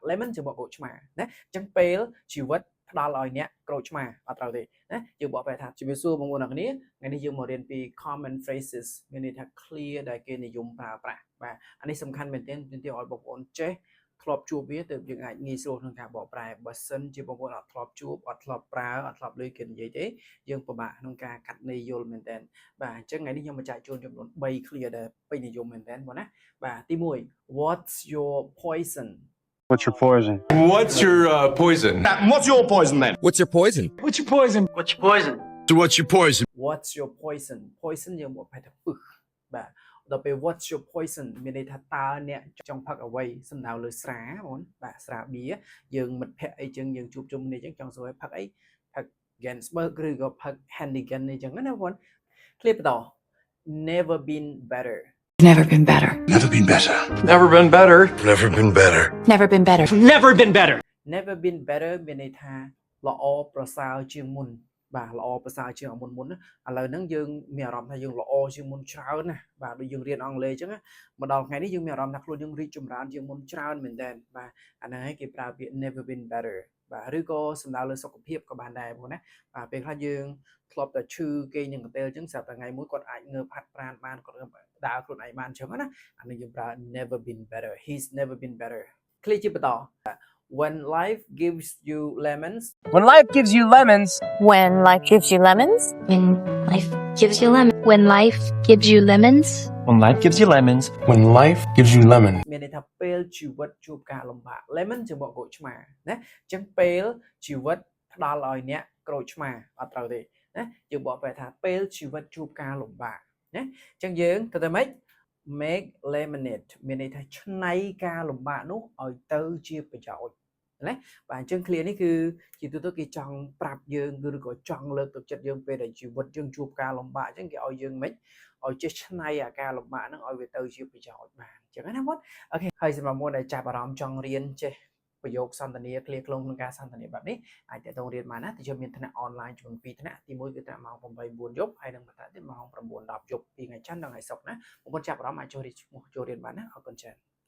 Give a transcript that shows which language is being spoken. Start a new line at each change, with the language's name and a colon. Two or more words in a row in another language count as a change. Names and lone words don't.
Khmer: lemon ជាបកក្រូចឆ្មាណាអញ្ចឹងពេលជីវិតផ្ដល់ឲ្យអ្នកក្រូចឆ្មាអត់ត្រូវទេណាយើងបកប្រែថាជំរាបសួរបងប្អូនអ្នកគ្នាថ្ងៃនេះយើងមករៀនពី
English: common phrases
Khmer: មានន័យថា clear ដែលគេនិយមប្រើប្រាស់បាទអានេះសំខាន់មែនទែនទាមទារឲ្យបងប្អូនចេះធ្លាប់ជួបវាទើបយើងអាចងាយស្រួលក្នុងការបកប្រែបើសិនជាបងប្អូនអត់ធ្លាប់ជួបអត់ធ្លាប់ប្រើអត់ធ្លាប់ឮគេនិយាយទេយើងពិបាកក្នុងការកាត់ន័យយល់មែនទែនបាទអញ្ចឹងថ្ងៃនេះខ្ញុំបញ្ជាក់ជូនចំនួន3 clear ដែលពេញនិយមមែនទែនបងណាបាទទី1
English: What's your poison What's your poison? What's your poison? What's your poison then? What's your poison? What's your poison? What's your poison? So what's your poison? What's your poison poison
Khmer: យើងមកប្រែថាពឹសបាទដល់ពេល
English: What's your poison
Khmer: មានន័យថាតើអ្នកចង់ផឹកអ្វីសំដៅលើស្រាបងបាទស្រាបៀរយើងមិត្តភ័ក្តិអីចឹងយើងជួបជុំគ្នាចឹងចង់សួរឲ្យផឹកអីផឹក Gensberg ឬក៏ផឹក Hannigan អីចឹងណាបង clear បន្ត
English: never been better Never been better. Never been better. Never been better. Never been better. Never been better. Never been better. never been better
Khmer: មានន័យថាល្អប្រសើរជាងមុនបាទល្អប្រសើរជាងមុនឥឡូវហ្នឹងយើងមានអារម្មណ៍ថាយើងល្អជាងមុនច្រើន ណាបាទដូចយើងរៀនអង់គ្លេសអញ្ចឹងមកដល់ថ្ងៃនេះយើងមានអារម្មណ៍ថាខ្លួនយើងរីកចម្រើនជាងមុនច្រើនមែនតើបាទអាហ្នឹងហើយគេប្រើពាក្យ
English: never been better
Khmer: បាទឬក៏សំដៅលើសុខភាពក៏បានដែរបងណាបាទពេលខ្លះយើងធ្លាប់តែឈឺគេនឹងកន្ទែលអញ្ចឹងស្រាប់តែថ្ងៃមួយគាត់អាចងើបហាត់ប្រាណបានគាត់ដើរខ្លួនឯងបានអញ្ចឹងណាអានេះយើងប្រើ
English: never been better he's never been better
Khmer: ឃ្លីជាបន្ត
English: when life gives you lemons When life gives you lemons, When life gives you lemons. When life gives you lemon. When life gives you lemons. When life gives you lemons. When life gives you lemon.
Khmer: មានន័យថាពេលជីវិតជួបការលំបាក lemon ជាបកក្រូចឆ្មាណាអញ្ចឹងពេលជីវិតផ្ដល់ឲ្យអ្នកក្រូចឆ្មាអត់ត្រូវទេណាយើងបកប្រែថាពេលជីវិតជួប ការលំបាកណាអញ្ចឹងយើងទៅតែម៉េច
English: make lemonade
Khmer: មានន័យថាឆ្នៃការលំបាកនោះឲ្យទៅជាប្រយោជន៍ណាបាទអញ្ចឹង clear នេះគឺជាទូទៅគេចង់ប្រាប់យើងឬក៏ចង់លើកទឹកចិត្តយើងពេលដែលជីវិតយើងជួបការលំបាកអញ្ចឹងគេឲ្យយើងម៉េចឲ្យចេះឆ្នៃអាការលំបាកហ្នឹងឲ្យវាទៅជាប្រយោជន៍បានអញ្ចឹងណាបងអូខេហើយសម្រាប់មុនដែលចាប់អារម្មណ៍ចង់រៀនចេះប្រយោគសន្ទនា clear ក្នុងការសន្ទនាបែបនេះអាចតទៅរៀនបានណាទីជិះមានថ្នាក់អនឡាញចំនួន2ថ្នាក់ទី1គឺថ្នាក់ម៉ោង 8:04 យប់ហើយនិងបន្តទៀតម៉ោង 9:10 យប់ពីថ្ងៃច័ន្ទដល់ថ្ងៃសុក្រណាបងប្អូនចាប់អារម្មណ៍អាចចូលរៀនបានណាអរគុណច្រើន